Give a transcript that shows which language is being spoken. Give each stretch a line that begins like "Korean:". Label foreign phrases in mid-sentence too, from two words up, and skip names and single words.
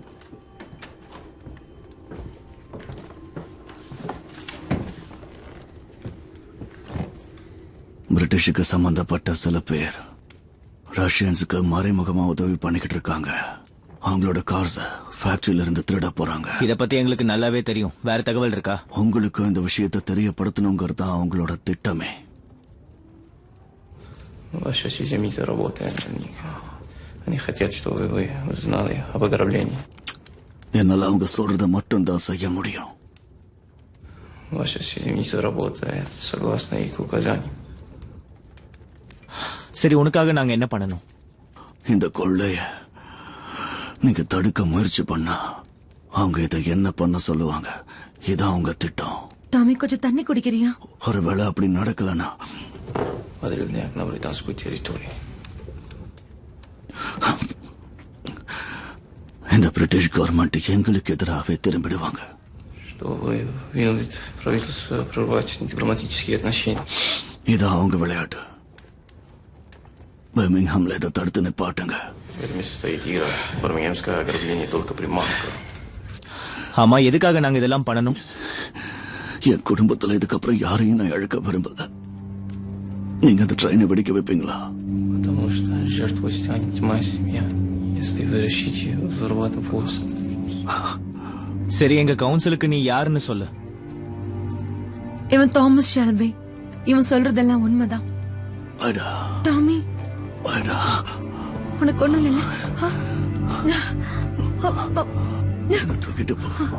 Tamil: பிரிட்டிஷுக்கு சம்பந்தப்பட்ட சில பேர் ரஷ்யன்ஸுக்கு மறைமுகமா உதவி பண்ணிக்கிட்டு இருக்காங்க. அவங்களோட கார்ஸ ஃபேக்டரியில இருந்து திருட போறாங்க. இத பத்தி எங்களுக்கு நல்லாவே தெரியும். வேற தகவல் இருக்கா? உங்களுக்கு இந்த விஷயத்தை தெரியப்படுத்தணுங்கிறது தான் அவங்களோட திட்டமே.
Russian: Ваша семья работает на них. Они хотят, чтобы вы узнали об ограблении.
Tamil: என்னால அவங்க சொல்றத மட்டும் தான் செய்ய முடியும்.
Russian: Ваша семья работает согласно их указаниям.
Tamil: சரி, உனக்காக நாங்க என்ன பண்ணணும்? இந்த கொள்ளைய நீங்க தடுக்க முயற்சி பண்ணா அவங்க இதை என்ன பண்ண சொல்லுவாங்க. இதான் அவங்க திட்டம். டாமி, கொஞ்சம் தண்ணி குடிக்கிறியா? ஒருவேளை அப்படி நடக்கலனா
Russian: Подрывняк на британскую территорию.
Tamil: இந்த
English: British government
Tamil: எங்களுக்கு எதிராகவே திரும்பிடுவாங்க.
Russian: Что вы вынудите правительство прервать дипломатические отношения.
Tamil: இதான் அவங்க விளையாட்டு. பர்மிங்ஹாம்ல இதை தடுத்து நிப்பாட்டுங்க.
Russian: В этом и состоит игра. Бирмингемское ограбление только приманка.
Tamil: ஆமா, எதுக்காக நாங்க இதெல்லாம் பண்ணணும்? என் குடும்பத்துல இதுக்கப்புறம் யாரையும் நான் இழக்க விரும்பல. நீங்க அந்த ட்ரெயினை வெடிக்க வைப்பீங்களா?
Russian: Потому что жертвой станет моя семья, если вы решите взорвать поезд.
Tamil: சரி, எங்க கவுன்சிலுக்கு நீ யாருன்னு சொல்லு. இவன் தாமஸ் ஷெல்பி. இவன் சொல்றதெல்லாம் உண்மைதான். டாமி, உனக்கு ஒண்ணும் இல்ல? தூக்கிட்டு போ.